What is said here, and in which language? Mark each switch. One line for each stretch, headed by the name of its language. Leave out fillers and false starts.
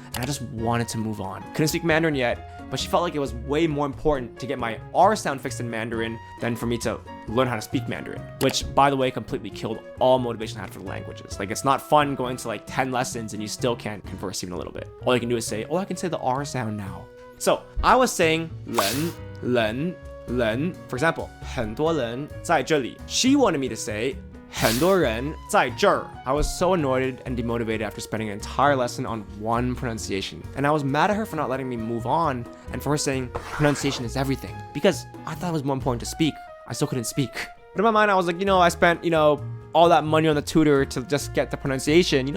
English: And I just wanted to move on. Couldn't speak Mandarin yet, but she felt like it was way more important to get my R sound fixed in Mandarin than for me to learn how to speak Mandarin, which, by the way, completely killed all motivation I had for the languages. Like, it's not fun going to like 10 lessons and you still can't converse even a little bit. All you can do is say, oh, I can say the R sound now. So I was saying 人. For example,
Chinese: 很多人在这里.
English: She wanted me to say
Chinese: 很多人在这儿.
English: I was so annoyed and demotivated after spending an entire lesson on one pronunciation. And I was mad at her for not letting me move on and for her saying pronunciation is everything. Because I thought it was more important to speak. I still couldn't speak. But in my mind, I was like, I spent, all that money on the tutor to just get the pronunciation.